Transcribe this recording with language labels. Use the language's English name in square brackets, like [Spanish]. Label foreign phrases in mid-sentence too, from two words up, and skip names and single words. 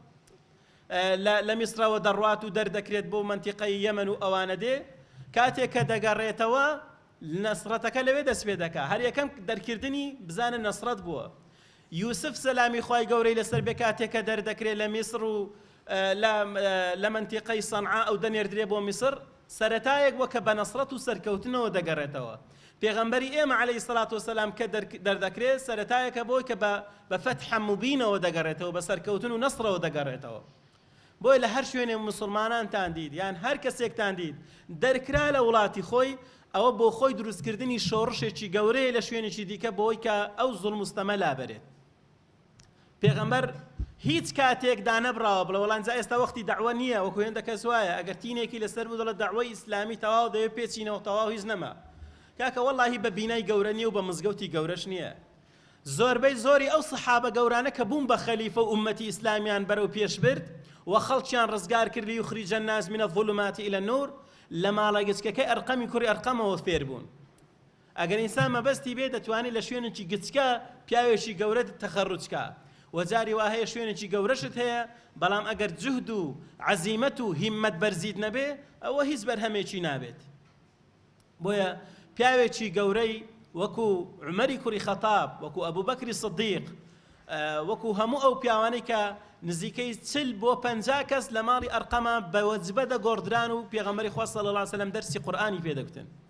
[Central Kurdish] لە میسرەوە دەڕوات و دەردەکرێت بۆ مەنتیقەی یەمەن و ئەوانە دێ کاتێک کە دەگەڕێتەوە نەسرەتەکە لەوێ دەست پێ دەکات هەر یەکەم دەرکردنی بزانە نەسرەت بووە یوسف سەلامی خوای گەورەی لەسەر بێ کاتێک کە دەردەکرێت لە میسر و لە مەنتیقەی سەنعا ئەو دەنێردرێ بۆ میسر سەرەتایەک وە کە بە نەسرەت و سەرکەوتنەوە دەگەڕێتەوە پێغەمبەری ئێمە [Arabic] عليه الصلاة والسلام [Central Kurdish] کە دەردەکرێت سەرەتایەکە بۆی کە بە فەتحە مبینەوە دەگەڕێتەوە بە سەرکەوتن و نەسرەوە دەگەڕێتەوە بۆی لە هەر شوێنێ مسلمانانتان دیت یان هەر کەسێکتان دیت دەرکرا لە وڵاتی خۆی ئەوە بۆ خۆی دروستکردنی شۆڕشێکی گەورەیە لە شوێنێکی دیکە بۆی کە ئەو زوڵم و ستەمە لابەرێت پێغەمبەر هیچ کاتێک دانەبراوە بڵێ وەڵام جا ئێستا وەختی دەعوە نییە وەکو هێندە کەس وایە ئەگەر تینێکی لەسەر بوو دەڵێت دەعوەی ئیسلامی تەواو دەوێت پێچینەوە تەواو هیچ نەما کاکە وەڵاهی بە بینای گەورە نییە و بە مزگەوتی گەورەش نییە زۆربەی زۆری ئەو سەحابە گەورانە کە بوون بە خەلیفە و ئومەتی ئیسلامیان بەرەو پێش برد و خەڵکیان ڕزگار کرد [Arabic] ليخرج الناس من الظلمات إلى النور [Central Kurdish] لە ماڵە گچکەکەی ئەرقەمی کوڕی ئەرقەمەوە فێر بوون ئەگەر ئینسان مەبەستی بێ دەتوانێت لە شوێنێکی گچکە پیاوێکی گەورە تەخەڕوجکە وەجاری وا هەیە شوێنێکی گەورەشت هەیە بەڵام ئەگەر جوهد و عەزیمەت و هیممەت بەرزیت نەبێ ئەوە هیچ بەرهەمێکی نابێت بۆیە پیاوێکی گەورەی وەکو عومەری کوڕی خەتاب وەکو ئەبوو بەکری سدیق وەکو هەموو ئەو پیاوانەی کە نزیکەی 40 بۆ 50 کەس لە ماڵی ئەرقەمە بە وەجبە دەگۆڕدران و پێغەمبەری خوا [Arabic] صلی الله علیه وسلم [Central Kurdish] دەرسی قورئانی پێدەگوتن